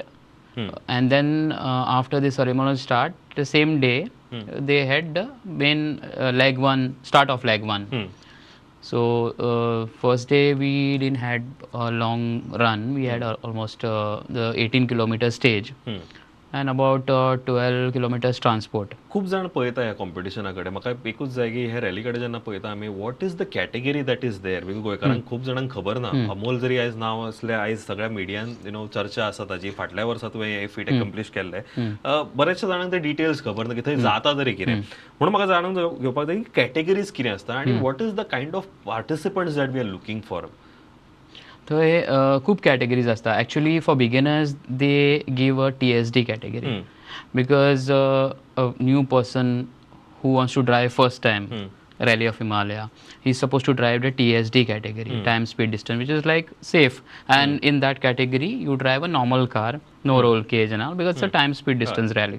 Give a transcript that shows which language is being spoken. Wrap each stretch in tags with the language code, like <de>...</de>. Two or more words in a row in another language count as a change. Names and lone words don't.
<en>And then after the ceremonial start, the same day they had the main leg one, start of leg one. So first day we didn't had a long run. We had almost the 18 kilometer stage and about 12 kilometers transport.</en> <kok>खूप जाण पळयता ह्या कॉम्पिटिशनाकडे. म्हाका एकूच जाय की हे रॅलीकडे जेन्ना पळयता आमी,</kok> <en>what is the category that is there?</en> <kok>बिकॉज गोंयकारांक खूप जाणांक खबर ना. अमोल जरी आयज नांव असलें, आयज सगळ्या मिडियान चर्चा आसा ताजी. फाटल्या वर्सा तुवें हे</kok> <en>feat accomplish</en> <kok>केल्ले. बरेचशा जाणांक ते डिटेल्स खबर ना की थंय जाता तरी कितें. म्हणून म्हाका जाणून घेवपाक जाय की कॅटेगरीज कितें आसता आनी</kok> <en>what is the kind of participants that we are looking for?</en> <kok>थंय खूब कॅटेगरीज आसता.</kok> <en>actually for beginners they give a TSD category, because a new person who wants to drive first time Rally of Himalaya, he's supposed to drive the TSD category, time, speed, distance, which is like safe. And in that category, you drive a normal car, no roll cage and all, because it's a time, speed, distance rally.</en>